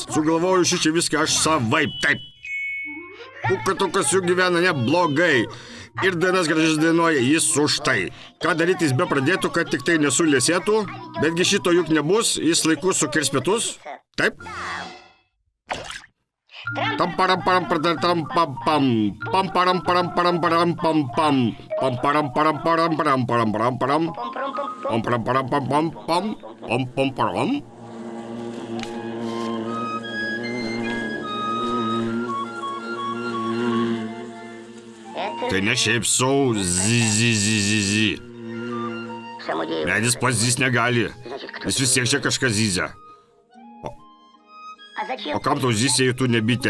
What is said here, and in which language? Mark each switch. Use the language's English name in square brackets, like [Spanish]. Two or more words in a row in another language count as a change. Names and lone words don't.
[Lithuanian] Sugalvoju šičia viską aš savaip, taip. Pūkuotukas jų gyvena neblogai. Ir dainas gražias dainuoja jis už tai. Ką daryti jis be pradėtų, kad tik tai nesulėsėtų? Betgi šito juk nebus, jis laiku sukirs pietus. Taip? Tam param param pam pam pam pam param param param param pam pam pam param param param param param param param pam param param pam pam pam pam pam param. Tai ne šiaip sau zi. Medis pats zys negali. Jis vis tiek čia kažką zyzia. O kam tau zys, jei tu ne bitė?